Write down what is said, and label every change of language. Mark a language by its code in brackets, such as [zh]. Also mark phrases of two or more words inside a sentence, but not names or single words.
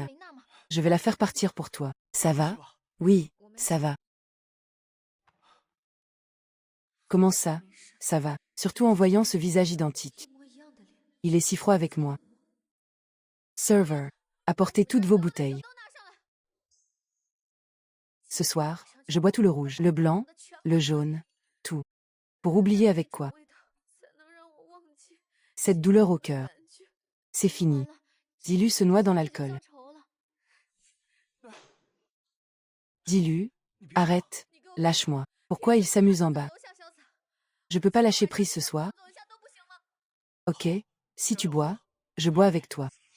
[fr] Je vais la faire partir pour toi. Ça va [zh] 是吧？ [fr] Oui, ça va. Comment ça Ça va. Surtout en voyant ce visage identique. [zh] 一模一样的脸。 [fr] Il est si froid avec moi. Server, apportez toutes vos bouteilles. Ce soir, je bois tout le rouge, le blanc, le jaune, tout. Pour oublier avec quoi [zh] 味道才能让我忘记 [fr] Cette douleur au cœur. [zh] 感觉。 [fr] C'est [zh] 完 [fr] fini. [zh] 了， [fr] Dilu se noie dans [zh] 结 [fr] l'alcool. [zh] 仇了。 [fr] Dilu, [zh] 你别说 [fr] arrête, [zh] 你给我 [fr] lâche-moi. Pourquoi il s'amuse en bas [zh] 楼下潇洒。 [fr] Je peux pas lâcher prise ce soir [zh] 走一下都不行吗？ [fr] Ok, si tu bois, je bois avec toi.